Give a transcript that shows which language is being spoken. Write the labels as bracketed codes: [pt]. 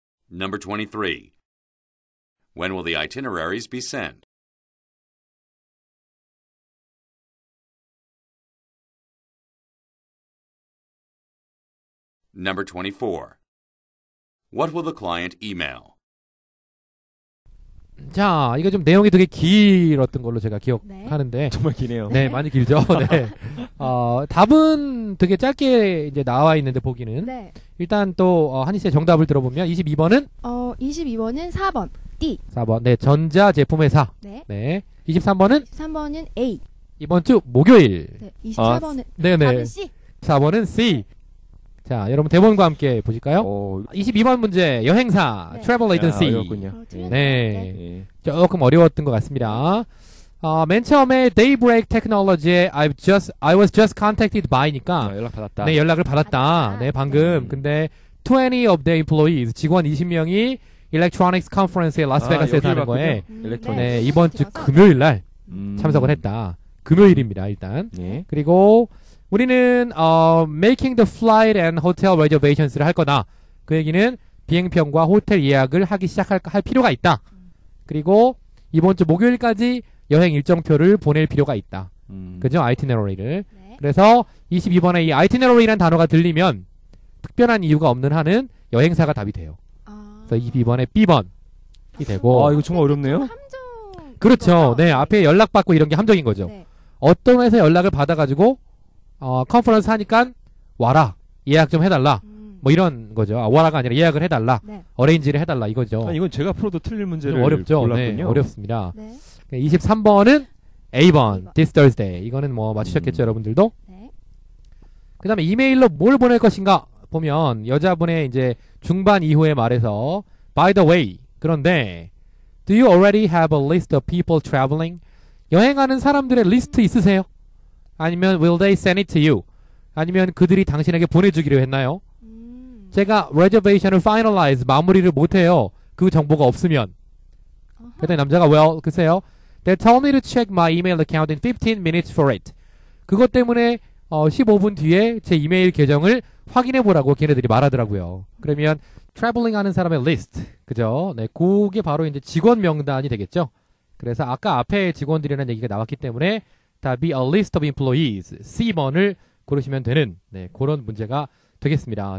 [en] Number 23. When will the itineraries be sent? Number 24. What will the client email? [ko] 자, 이거 좀 내용이 되게 길었던 걸로 제가 기억하는데. 정말 기네요. 네, 많이 길죠. 네. 답은 되게 짧게 이제 나와 있는데 보기는. 네. 일단 또 한희 씨의 정답을 들어보면 22번은 22번은 4번 D. 4번. 네, 전자 제품회사. 네. 네. 23번은 3번은 A. 이번 주 목요일. 네. 24번은 네, 네. 4번 C. 4번은 C. 자, 여러분 대본과 함께 보실까요? 22번 문제 여행사 네. [en] Travel Agency. [ko] 어렵군요. 네. 예. 조금 어려웠던 것 같습니다. 맨 처음에 Daybreak Technology에 [en] I was just contacted by [ko] 니까 연락 받았다. 네, 연락을 받았다. 받았다. 네, 방금. 근데 [en] 20 of the employees [ko] 직원 20명이 Electronics Conference에 라스베가스에서 하는 거에 네, 이번 주 금요일 날 참석을 했다. 금요일입니다, 일단. 예. 그리고 우리는 [en] making the flight and hotel reservations를 [ko] 할 거다. 그 얘기는 비행편과 호텔 예약을 하기 시작할 필요가 있다. 그리고 이번 주 목요일까지 여행 일정표를 보낼 필요가 있다. 그죠? itinerary를. 네. 그래서 22번에 이 itinerary라는 단어가 들리면 특별한 이유가 없는 한은 여행사가 답이 돼요. 그래서 22번에 B번이 되고. 이거 정말 어렵네요. 함정. 그렇죠. 네, 앞에 연락받고 이런 게 함정인 거죠. 네. 어떤 회사 연락을 받아가지고 컨퍼런스 하니까 와라, 예약 좀 해달라, 뭐 이런 거죠. 와라가 아니라 예약을 해달라, 네. 어레인지를 해달라 이거죠. 이건 제가 풀어도 틀릴 문제를 좀 어렵죠. 골랐군요. 네, 어렵습니다. 네. 23번은 A번, [en] this Thursday. [ko] 이거는 뭐 맞추셨겠죠, 여러분들도? 네. 그 다음에 이메일로 뭘 보낼 것인가 보면 여자분의 이제 중반 이후에 말해서 [en] by the way. [ko] 그런데 [en] do you already have a list of people traveling? [ko] 여행하는 사람들의 리스트 있으세요? 아니면 [en] will they send it to you? [ko] 아니면 그들이 당신에게 보내주기로 했나요? 제가 reservation을 finalize, 마무리를 못해요. 그 정보가 없으면. 그때 남자가 [en] well, [ko] 글쎄요. [en] They told me to check my email account in 15 minutes for it. [ko] 그것 때문에 15분 뒤에 제 이메일 계정을 확인해보라고 걔네들이 말하더라고요. 그러면 traveling 하는 사람의 list, 그죠? 네, 그게 바로 이제 직원 명단이 되겠죠. 그래서 아까 앞에 직원들이라는 얘기가 나왔기 때문에 답이 [en] a list of employees, [ko] C번을 고르시면 되는 네, 그런 문제가 되겠습니다.